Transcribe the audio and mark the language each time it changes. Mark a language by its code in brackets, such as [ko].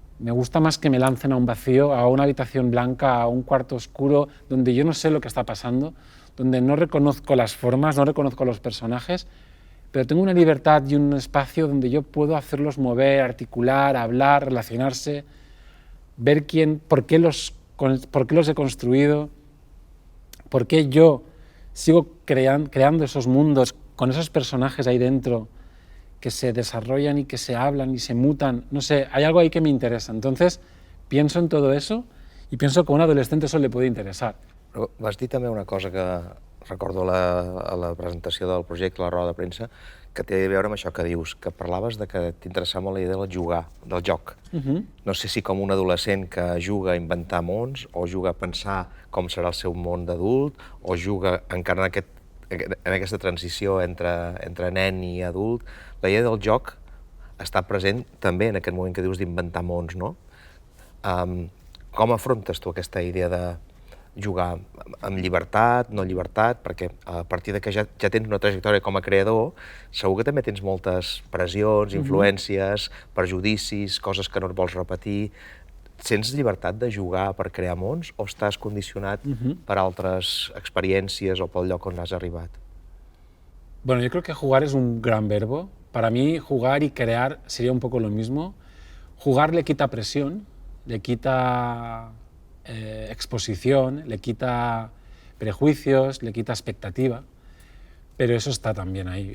[es] Me gusta más que me lancen a un vacío, a una habitación blanca, a un cuarto oscuro, donde yo no sé lo que está pasando, donde no reconozco las formas, no reconozco los personajes, pero tengo una libertad y un espacio donde yo puedo hacerlos mover, articular, hablar, relacionarse, ver por qué los he construido, por qué yo sigo creando esos mundos con esos personajes ahí dentro que se desarrollan y que se hablan y se mutan. No sé, hay algo ahí que me interesa. Entonces, pienso en todo eso [ca] i penso que a un adolescent això li pot interessar. Però vas dir també una cosa que recordo a la presentació del projecte, a la roda de premsa, que té a veure amb això que dius, que parlaves de que t'interessava molt la idea del jugar, del joc. No sé si com un adolescent que juga a inventar mons, o juga a pensar com serà el seu món d'adult, o juga a encarnar en aquesta transició entre nen i adult. La idea del joc està present també en aquest moment que dius d'inventar mons, no? Com afrontes tu aquesta idea de jugar amb llibertat, no llibertat, perquè a partir de que ja tens una trajectòria com a creador, segur que també tens moltes pressions, influències, perjudicis, coses que no et vols repetir. Sents llibertat de jugar per crear mons o estàs condicionat per altres experiències o pel lloc on has arribat? [es] Bueno, yo creo que jugar es un gran verbo. Para mí, jugar y crear sería un poco lo mismo. Jugar le quita presión, le quita exposición, le quita prejuicios, le quita expectativa, pero eso está también ahí.